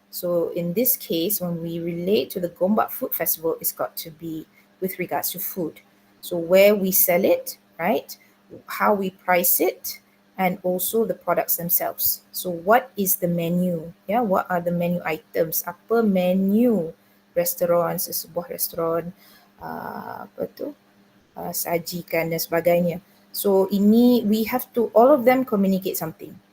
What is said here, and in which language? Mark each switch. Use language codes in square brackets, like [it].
[en] So in this case, when we relate to the Gombak Food Festival, it's got to be with regards to food. So where we sell it, right? How we price it, and also the products themselves. So what is the menu? Yeah, what are the menu items? [ms] Apa menu restoran, sesebuah restoran apa tu sajikan dan sebagainya. [en] So ini we have to all of them communicate something.